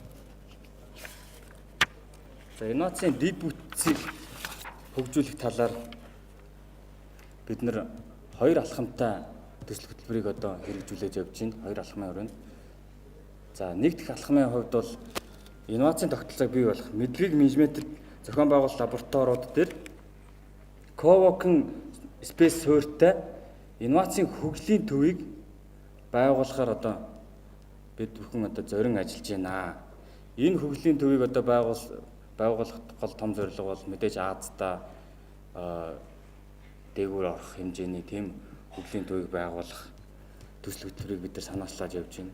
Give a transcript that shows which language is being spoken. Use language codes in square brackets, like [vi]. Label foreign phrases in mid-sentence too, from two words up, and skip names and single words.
[mn] За инновацийн дэд бүтцийг хөгжүүлэх талаар бид нэр хоёр алхамтай төсөл хөтөлбөрийг одоо хэрэгжүүлж явж байна. Хоёр алхмын хүрээнд. За нэг дэх алхмын хувьд бол инновацийн тогтолцоог бий болох мэдлэгийг менежментэд зохион байгуулалт лабораториуд дээр [en] co-working space [mn] суурьтай инновацийн хөгжлийн төвийг байгуулахаар одоо бид бүхэн одоо зорин ажиллаж байна. Энэ хөгжлийн төвийг одоо байгуулах гол том зорилго бол мэдээж Азиада дээгүүр орох хэмжээний тийм хөгжлийн төвийг байгуулах төсөл хөтөлбөрийг бид нар санаачлаад явж байна.